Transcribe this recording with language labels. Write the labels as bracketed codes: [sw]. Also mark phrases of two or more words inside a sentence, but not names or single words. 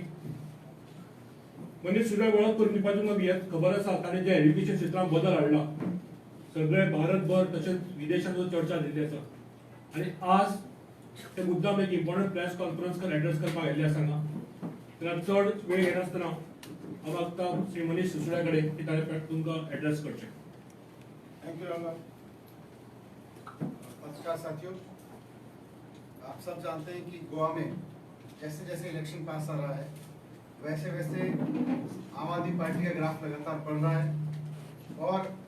[kok] मनीष सिसोदिया वळख करून दिवपाची म्हाका खबर आसा, ताणें जे एज्युकेशन क्षेत्रांत बदल हाडला, सगळे भारतभर तशेंच विदेशांत चर्चा जाल्ली आसा. आनी आज ते मुद्दाम एक [en] important press conference address [kok] करपाक आयिल्ले आसा हांगा. तेन्ना चड वेळ घेनासतना हांव मागता श्री मनीष सिसोदिया कडेन की ताणें तुमकां एड्रेस करचें. [en] thank you Rama. [hi] पत्रकार साथियों, आप सब जानते हैं कि गोवा में जैसे जैसे इलेक्शन पास आ रहा है वैसे वैसे आम आदमी पार्टी का ग्राफ लगातार बढ़ रहा है और